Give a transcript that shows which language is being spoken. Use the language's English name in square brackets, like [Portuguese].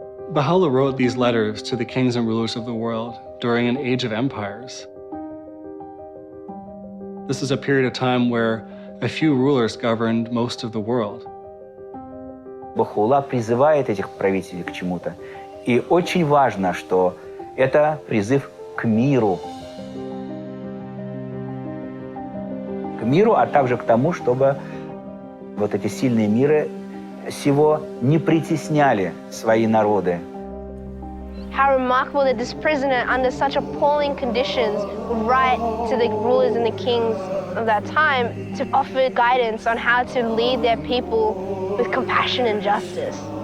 [English] Baha'u'llah wrote these letters to the kings and rulers of the world during an age of empires. This is a period of time where a few rulers governed most of the world. [Russian] Baha'u'llah призывает этих правителей к чему-то. И очень важно, что это призыв к миру. К миру, а также к тому, чтобы вот эти сильные миры сего не притесняли свои народы. [English] How remarkable that this prisoner, under such appalling conditions, would write to the rulers and the kings of that time to offer guidance on how to lead their people with compassion and justice.